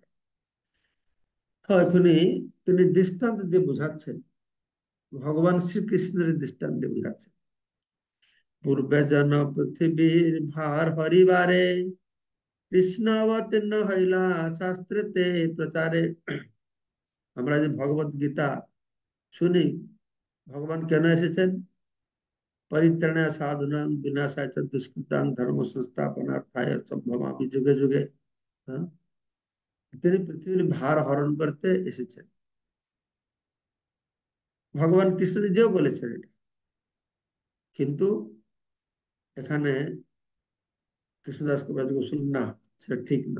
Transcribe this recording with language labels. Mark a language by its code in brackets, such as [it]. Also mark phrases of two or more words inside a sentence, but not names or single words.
[bn] তো এখনই তিনি দৃষ্টান্ত দিয়ে বোঝাচ্ছেন, ভগবান শ্রীকৃষ্ণের দৃষ্টান্ত দিয়ে বোঝাচ্ছেন। পূর্বে জন পৃথিবীর ভার হরিবারে, কৃষ্ণ অবতীর্ণ হইলা শাস্ত্রেতে প্রচারে। আমরা যে ভগবত গীতা শুনি, ভগবান কেন এসেছেন? [sa] পরিত্রাণায় সাধুনাং বিনাশায় চ দুষ্কৃতাং ধর্ম সংস্থাপনার্থায় সম্ভবামি যুগে যুগে। [bn] হ্যাঁ, তিনি পৃথিবীর ভার হরণ করতে এসেছেন। ভগবান কৃষ্ণ নিজেও বলেছেন এটা, কিন্তু এখানে কৃষ্ণদাস কবিরাজ গোস্বামী না, সেটা ঠিক না।